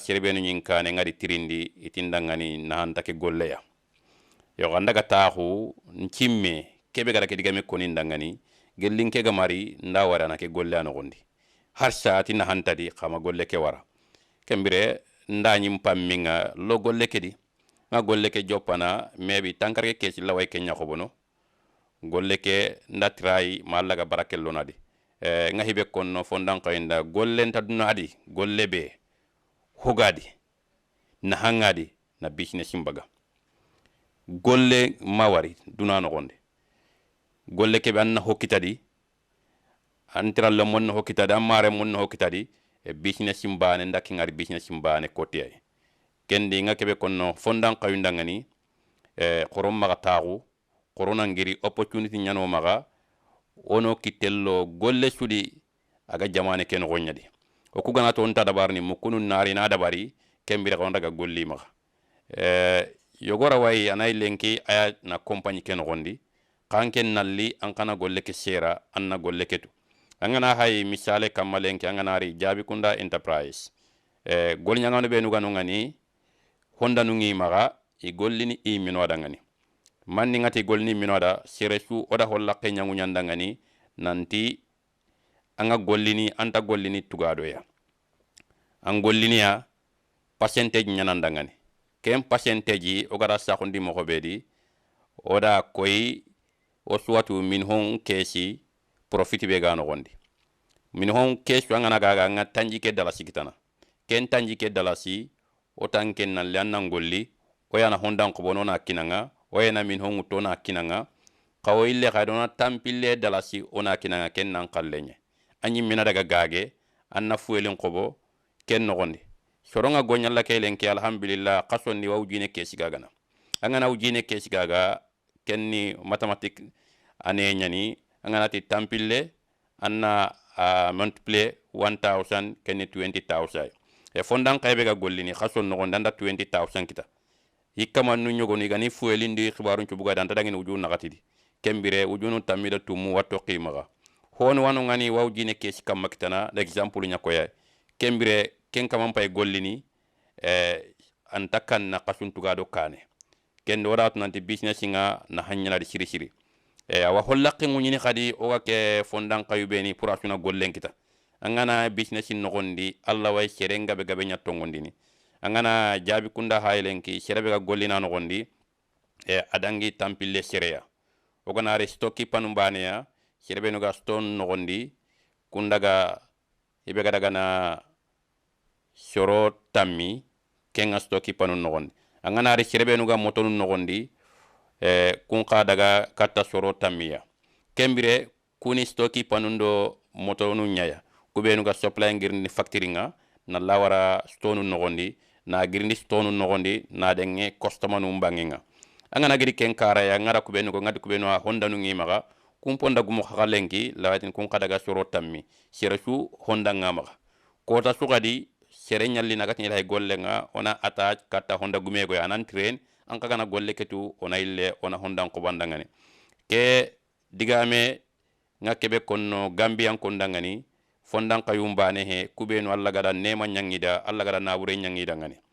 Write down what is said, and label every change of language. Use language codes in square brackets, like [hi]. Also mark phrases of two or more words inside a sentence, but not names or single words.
[snk] sirbenu nyinkane ngari tirindi itindangani na hantake golle ya yo gandaga tahu nchimme kebe gara ke digame koni ndangani gellinke gamari nda wara na ke golle ano gondi har saati na hantadi khama golle ke wara kembire nda nyim pamminga lo golle ke di nga golle ke jopana mebi tankare ke ci laway ke nyakobono golle ke nda trai malaga barakello nadi nga hibe konno fondan kayinda golle ntaduna adi golle be hogadi na hangadi na business imbaga golle mawari dunano gonde golle ke banna hokitadi antira le mon hokitadi amare mon hokitadi business imbane ndaki ngari business imbane kotiay kendi nga kebe konno fondan kayunda ngani qorom maga tagu corona ngiri opportunity nyano maga ono kitello golle sudi aga jamane ken gonyadi o ku gana to onta dabarni mukunu nari na dabari kembire ko ndaga golli maga yogora way anay lenki aya na compagnie ken gondi kanken nalli an kana golle ke sera anna golle ketu angana hay misale kamalenki angana ri jabi kunda enterprise gol nyangano be nugano ngani honda nungi maga i gollini i minoda ngani manni ngati golni minoda seresu oda holla ke nyangu nyanda ngani nanti anga gollini anta gollini tugado ya an gollini ya percentage nyananda ngani kem percentage ogara sakundi mo hobedi oda koy o suwatu min hon kesi profit be gano gondi min hon kesu ngana gaga nga tanjike dalasi kitana ken tanjike dalasi o tanken nan lannan golli o yana hondan ko bonona kinanga o yana min hon utona kinanga kawo ille kadona tampille dalasi ona kinanga ken nan kallenye anyi mina daga gage anna fuelin qobo ken no gondi soronga gonyalla kelen ke alhamdulillah qasonni wawjine kesi gagana angana wujine kesi gaga kenni mathématique ane nyani angana ti tampille anna multiply 1000 kenni 20000 e fondan kaybe ga gollini khason no gondanda 20000 kita hikama nu nyogoni gani fuelindi khibarun ci buga danta dangini wujun nakatidi kembire wujunu tamida tumu watto qimaga hon wanu ngani wawjine kesi kam makitana l'exemple nyakoya kembire ken kamam pay gollini antakan na qasun tugado kane ken dorat nanti business nga na hanyana di siri awa hollaqi ngunyini khadi o ke fondan kayubeni pour asuna gollen kita angana business no gondi alla way serenga be gabe nyatto ngondini angana jabi kunda haylenki serebe ga gollina no gondi adangi tampille sereya o gona re stocki panumbane ya serebe no ga stone no gondi kundaga ibe ga daga na soro tammi kenga stocki panun no gondi angana re serebe no ga motonu no gondi kun ka daga katta soro tammiya kembire kuni stocki panundo motonu nyaya kubenu ga supply ngir ni factoringa na lawara stone no gondi na girindi stonu nogondi na denge kostamanu mbangenga angana giri ken kara ya ngara kubenu ko ngadi kubenu honda nu ngimaga kumponda gumu khakalenki lawatin kun kadaga soro tammi seresu honda ngamaga kota sugadi sere nyalli nagat ni lay gollenga ona attach kata honda gumego ya nan train an kagana golle ketu ona ille ona honda ko bandangani ke digame ngakebe konno gambian kondangani fondan kayumbane he kubenu alla gada nema nyangida alla gada nabure nyangida ngani